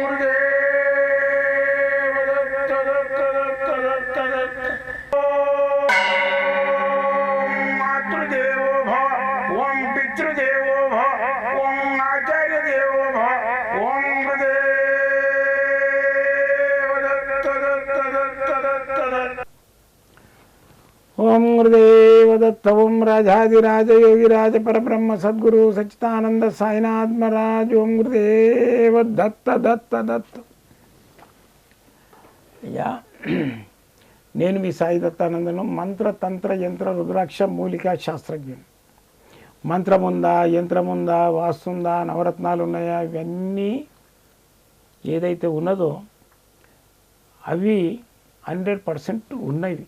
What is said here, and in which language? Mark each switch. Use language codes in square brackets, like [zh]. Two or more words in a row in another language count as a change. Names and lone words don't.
[sa] गुरुदेव दत्त दत्त दत्त दत्त दत्त ओम मातृदेवो भव ओम पितृदेवो भव ओम आचार्य देवो भव ओम गुरुदेव दत्त दत्त दत्त दत्त दत्त ओम गुरुदेव दत्त ओम राजाधिराज योगिराज परब्रह्म सद्गुरु सच्चिदानंद साईनाथ महाराज ओम गुरुदेव दत्त दत्त दत्त. [te] యా నేను మీ సాయి దత్తానందను. మంత్ర తంత్ర యంత్ర రుద్రాక్ష మూలికా శాస్త్రజ్ఞుని. మంత్రం ఉందా, యంత్రం ఉందా, వాస్తు ఉందా, నవరత్నాలు ఉన్నాయా, ఇవన్నీ ఏదైతే ఉన్నదో అవి 100% ఉన్నవి.